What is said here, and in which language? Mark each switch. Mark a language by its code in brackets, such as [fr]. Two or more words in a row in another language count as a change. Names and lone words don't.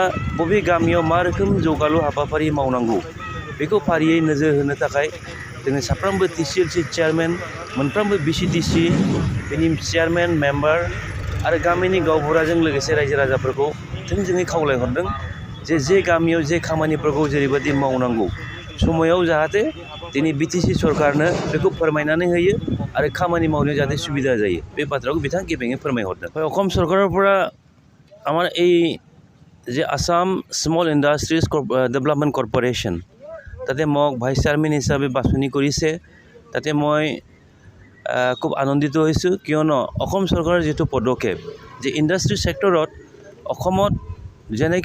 [brx] बबे गामियाव मा रोखोम जौगालु हाबाफारि मावनांगौ बेखौ फारियै नोजोर होनो थाखाय जोङो साफ्रोमबो TCLC चेयारमेन मोनफ्रोमबो BCDC बेनि चेयारमेन मेम्बार आरो गामिनि गावबुराजों लोगोसे रायजो राजाफोरखौ थोंजोङै खावलायहरदों जे गामियाव जे खामानिफोरखौ जेरैबायदि मावनांगौ समायाव जाहाथे दिनै बिटिसि सरकारनो बेखौ फोरमायनानै होयो आरो खामानि मावनो जाहाथे सुबिदा जायो बे बाथ्राखौ बिथाङा गेबेङै फोरमायहरदों [as] অসম চৰকাৰৰ পৰা আমাৰ এই যে আসাম স্মল ইণ্ডাষ্ট্ৰিজ ডেভেলপমেণ্ট কৰ্প'ৰেশ্যন তাতে মোক [en] vice chairman [as] হিচাপে বাছনি কৰিছে তাতে মই খুব আনন্দিত হৈছোঁ কিয়নো অসম চৰকাৰৰ যিটো পদক্ষেপ যে [en] industry sector [as] অসমত যেনেকৈ